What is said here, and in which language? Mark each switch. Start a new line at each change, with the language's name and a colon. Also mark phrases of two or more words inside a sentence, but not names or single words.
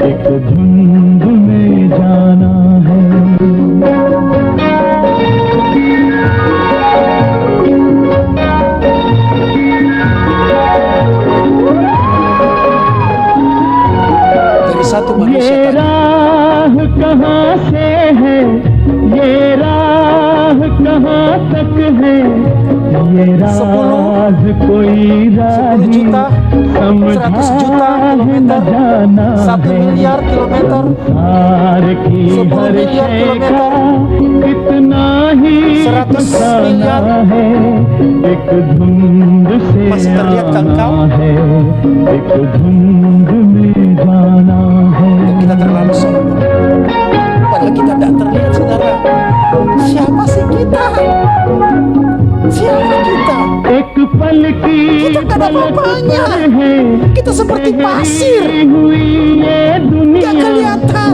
Indonesian: Dari satu manusia tadi.
Hindi: कहाँ से है ये राह कहाँ तक है ये राज कोई राही
Indonesian: 10 juta, 100 juta kilometer, 1 miliar kilometer, 10 miliar kilometer,
Hindi: कितना ही
Indonesian: 100 miliar.
Hindi: एक धुंध से
Indonesian: Masih terlihat kan kau?
Hindi: एक धुंध में जाना है.
Indonesian: Dan kita terlalu sombong. Padahal kita tidak terlihat, saudara. Siapa sih kita? Siapa kita? Kita tidak ada apa-apanya. Kita seperti pasir. Gak kelihatan.